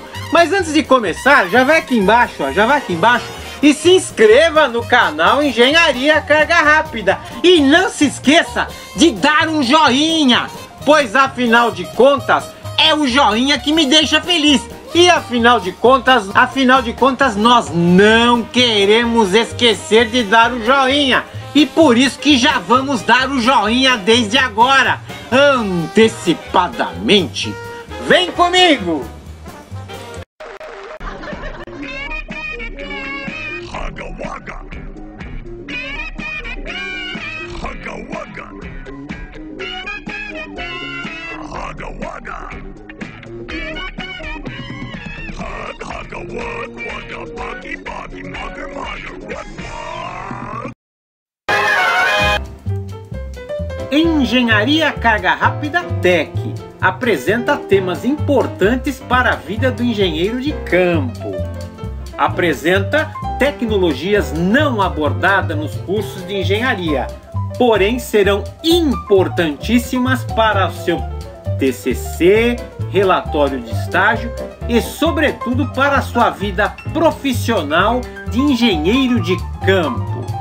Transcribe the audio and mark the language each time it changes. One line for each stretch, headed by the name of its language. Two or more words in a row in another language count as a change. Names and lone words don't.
Portuguese: Mas antes de começar, já vai aqui embaixo, e se inscreva no canal Engenharia Carga Rápida e não se esqueça de dar um joinha, pois afinal de contas é o joinha que me deixa feliz. E afinal de contas nós não queremos esquecer de dar o joinha. E por isso que já vamos dar o joinha desde agora, antecipadamente. Vem comigo! Hugga Wugga. Hugga Wugga. Hugga Wugga. Hugga Wugga Wugga Buggy Buggy Mugger Mugger Wugga. Engenharia Carga Rápida Tech apresenta temas importantes para a vida do engenheiro de campo. Apresenta tecnologias não abordadas nos cursos de engenharia, porém serão importantíssimas para o seu TCC, relatório de estágio e, sobretudo, para a sua vida profissional de engenheiro de campo.